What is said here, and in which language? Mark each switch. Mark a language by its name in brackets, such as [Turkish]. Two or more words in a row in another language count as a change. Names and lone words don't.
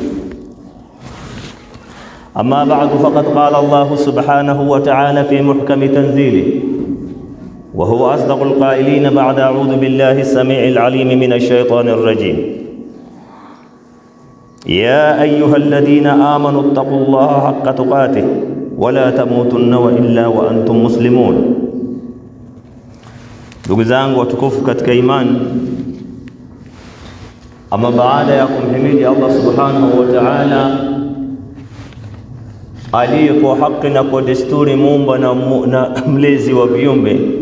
[Arabic] أما بعد، فقد قال الله سبحانه وتعالى في محكم تنزيله، وهو أصدق القائلين بعد أعوذ بالله السميع العليم من الشيطان الرجيم: يا أيها الذين آمنوا اتقوا الله حق تقاته ولا تموتن إلا وأنتم مسلمون. [Swahili] Ndugu zangu watukufu katika imani, ama baada ya kumhimidi Allah [Arabic] سبحانه وتعالى [Swahili] aliye kwa haki na kwa desturi muumba na mlezi wa viumbe,